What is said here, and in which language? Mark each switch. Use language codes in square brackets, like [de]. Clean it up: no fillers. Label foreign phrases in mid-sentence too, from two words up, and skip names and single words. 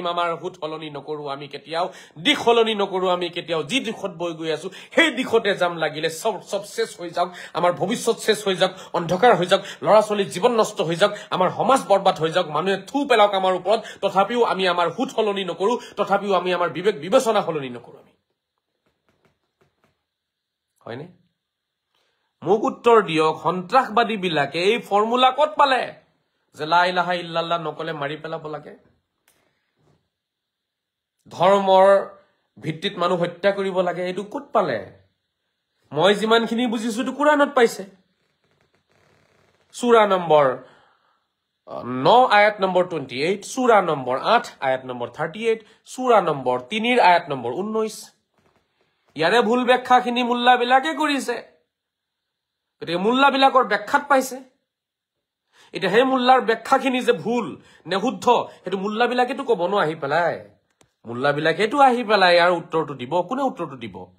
[as] আমাৰ হুট হলনি নকৰো আমি কেতিয়াও দিখ হলনি নকৰো আমি কেতিয়াও যি দিখত বৈ গৈ আছো সেই দিখতে যাম লাগিলে সব শেষ হৈ যাওক আমাৰ ভৱিষ্যত শেষ হৈ যাওক অন্ধকাৰ হৈ যাওক লৰা ছোৱালী জীৱন নষ্ট হৈ যাওক আমাৰ সমাজ বৰবাদ হৈ যাওক মানুহে থু পেলাওক আমাৰ ওপৰত তথাপিও আমি আমাৰ হুট হলনি নকৰো তথাপিও আমি আমাৰ বিবেক বিবেচনা হলনি নকৰো আমি হয়নে মোক উত্তৰ দিয়ক সন্ত্ৰাসবাদী বিলাকে এই ফৰ্মুলা ক'ত পালে যে [ar] لَا إِلَٰهَ إِلَّا اللَّهُ [as] নকলে মাৰি পেলাব লাগে ধৰ্মৰ ভিত্তিত মানুহ হত্যা কৰিব লাগে এটো ক'ত পালে মই যিমানখিনি বুজিছো তো কুৰানত পাইছে সূৰা নম্বৰ 9 আয়াত নম্বৰ 28 সূৰা নম্বৰ 8 আয়াত নম্বৰ 38 সূৰা নম্বৰ 3 আয়াত নম্বৰ 19 ইয়াৰে ভুল ব্যাখ্যাখিনি মুল্লা বিলাকে কৰিছে গতিকে মুল্লা বিলাকৰ ব্যাখ্যাত পাইছে এটা হে মুল্লাৰ ব্যাখ্যাখিনি যে ভুল নে শুদ্ধ হেতু মুল্লা বিলাকেটো কব ন আহি পেলাই মুল্লা বিলাকেটো আহি পেলাই ইয়াৰ উত্তৰটো দিব কোনে উত্তৰটো দিব